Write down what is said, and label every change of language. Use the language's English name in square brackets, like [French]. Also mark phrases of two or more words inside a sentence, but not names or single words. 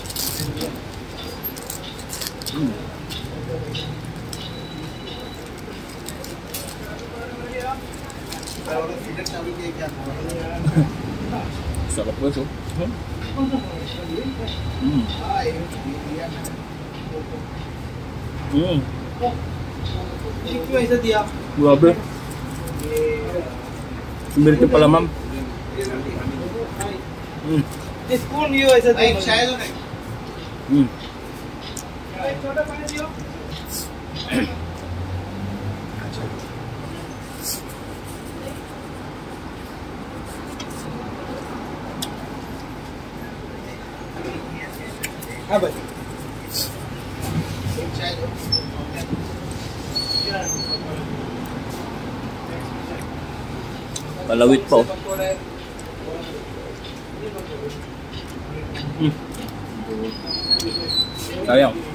[Filipino] Sarap po ito. [Hindi] क्यों ऐसा दिया [Filipino] Grabe. Sumirte pala ma'am. [Hindi] स्पून भी ऐसा दिया शायद छोटा पानी दियो हाँ भाई [Filipino] Palawit pa oh. Sayang.